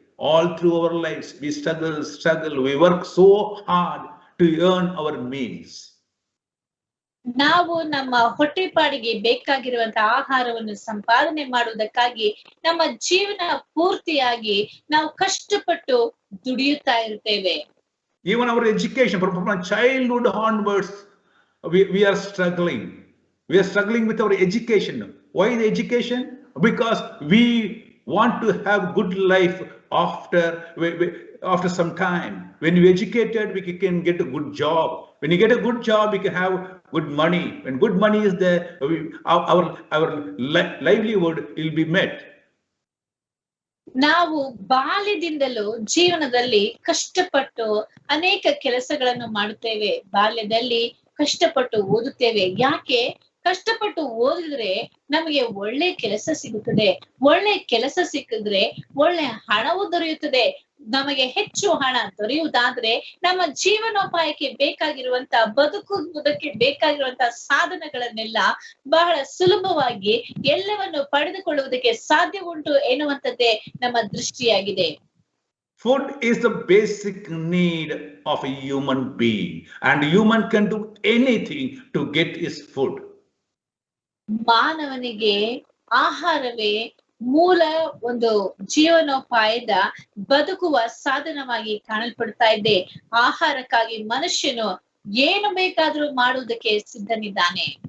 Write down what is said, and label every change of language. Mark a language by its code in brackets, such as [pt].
[en] All through our lives, we struggle. We work so hard to earn our meals. [kn] ನಾವು ನಮ್ಮ ಹೊಟ್ಟೆಪಾಡಿಗೆ ಬೇಕಾಗಿರುವಂತಹ ಆಹಾರವನ್ನು ಸಂಪಾದನೆ ಮಾಡುವುದಕ್ಕಾಗಿ ನಮ್ಮ ಜೀವನ ಪೂರ್ತಿಯಾಗಿ ನಾವು ಕಷ್ಟಪಟ್ಟು ದುಡಿಯುತ್ತಾ ಇರ್ತೇವೆ. [en] Even our education, from childhood onwards, we are struggling. We are struggling with our education. Why the education? Because we want to have good life after some time. When we educated, we can get a good job. When you get a good job, we can have good money. When good money is there, our livelihood will be met. [kn] ನಾವು ಬಾಲ್ಯದಿಂದಲೂ ಜೀವನದಲ್ಲಿ ಕಷ್ಟಪಟ್ಟು ಅನೇಕ ಕೆಲಸಗಳನ್ನು ಮಾಡುತ್ತೇವೆ. ಬಾಲ್ಯದಲ್ಲಿ ಕಷ್ಟಪಟ್ಟು ಓದುತ್ತೇವೆ. ಯಾಕೆ? ಕಷ್ಟಪಟ್ಟು ಓದಿದ್ರೆ ನಮಗೆ ಒಳ್ಳೆ ಕೆಲಸ ಸಿಗುತ್ತದೆ. ಒಳ್ಳೆ ಕೆಲಸ ಸಿಕ್ಕಿದ್ರೆ ಒಳ್ಳೆ ಹಣವು ದೊರೆಯುತ್ತದೆ. ನಮಗೆ ಹೆಚ್ಚು ಹಣ ದೊರೆಯುವುದಾದ್ರೆ ನಮ್ಮ ಜೀವನೋಪಾಯಕ್ಕೆ ಬೇಕಾಗಿರುವಂತ ಬದುಕುವುದಕ್ಕೆ ಬೇಕಾಗಿರುವಂತ ಸಾಧನಗಳನ್ನೆಲ್ಲ ಬಹಳ ಸುಲಭವಾಗಿ ಎಲ್ಲವನ್ನು ಪಡೆದುಕೊಳ್ಳುವುದಕ್ಕೆ ಸಾಧ್ಯ ಉಂಟು ಎನ್ನುವಂಥದ್ದೇ ನಮ್ಮ ದೃಷ್ಟಿಯಾಗಿದೆ. [en] Food is the basic need of a human being, and human can do anything to get his food. [kn] ಮಾನವನಿಗೆ ಆಹಾರವೇ ಮೂಲ ಒಂದು ಜೀವನೋಪಾಯದ ಬದುಕುವ ಸಾಧನವಾಗಿ ಕಾಣಲ್ಪಡ್ತಾ ಇದೆ. ಆಹಾರಕ್ಕಾಗಿ ಮನುಷ್ಯನು ಏನು ಬೇಕಾದರೂ ಮಾಡುವುದಕ್ಕೆ ಸಿದ್ಧನಿದ್ದಾನೆ.